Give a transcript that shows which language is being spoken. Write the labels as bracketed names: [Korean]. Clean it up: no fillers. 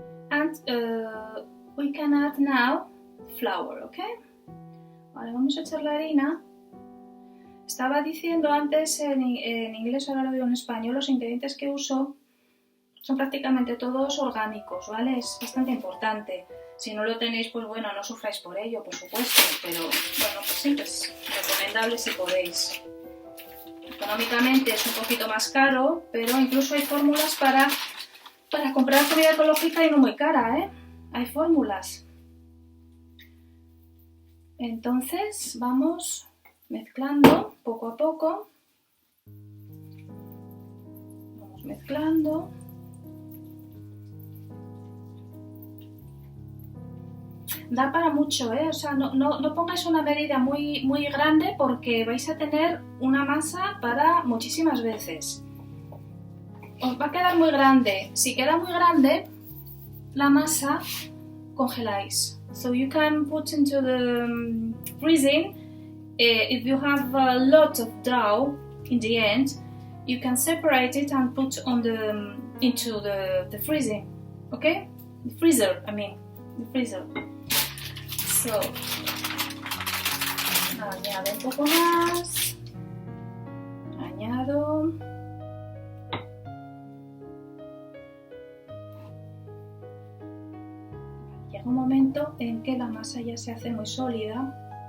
[English] And we can add now flour, okay? [Spanish] Vale, vamos a echar la harina. Estaba diciendo antes en inglés, ahora lo digo en español, los ingredientes que uso son prácticamente todos orgánicos, ¿vale? Es bastante importante. Si no lo tenéis, pues bueno, no sufráis por ello, por supuesto, pero bueno, pues siempre es recomendable si podéis. Económicamente es un poquito más caro, pero incluso hay fórmulas para comprar comida ecológica y no muy cara, ¿eh? Hay fórmulas. Entonces vamos mezclando poco a poco. Vamos mezclando. Da para mucho, ¿eh? O sea, no pongáis una medida muy grande porque vais a tener una masa para muchísimas veces. Os va a quedar muy grande. Si queda muy grande la masa, congeláis. [English] so you can put into the freezing. If you have a lot of dough in the end, you can separate it and put on into the freezing, okay? The freezer, I mean, the freezer. [Spanish] So, añado un poco más, añado. Llega un momento en que la masa ya se hace muy sólida.